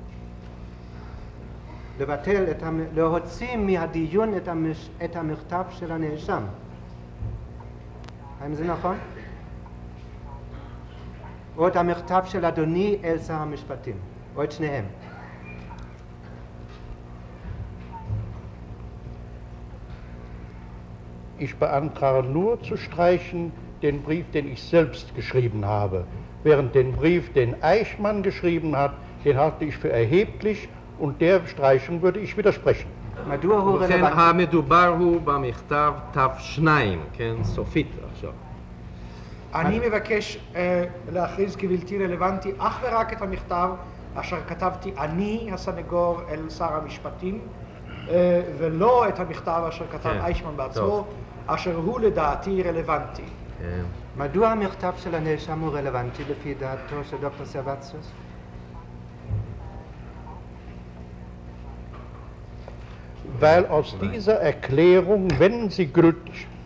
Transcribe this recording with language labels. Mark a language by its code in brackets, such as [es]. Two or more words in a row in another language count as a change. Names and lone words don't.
[he] לבטל, להוציא מהדיון את המכתב של הנאשם. האם זה נכון? או את המכתב של אדוני אל שר המשפטים, או את שניהם. [de] Ich beantrage nur zu streichen den Brief, den ich selbst geschrieben habe. Während den Brief, den Eichmann geschrieben hat, den halte ich für erheblich und der Streichung würde ich widersprechen. [he] ובכן, המדובר הוא במכתב תו-שניים, כן, סופית עכשיו. אני מבקש להכריז כבלתי רלוונטי אך ורק את המכתב אשר כתבתי אני, הסניגור, אל שר המשפטים, ולא את המכתב אשר כתב אייכמן בעצמו, אשר הוא לדעתי רלוונטי. מדוע המכתב של הנאשם הוא רלוונטי לפי דעתו של דוקטור סרבציוס? [de] Weil aus dieser Erklärung, wenn sie gültig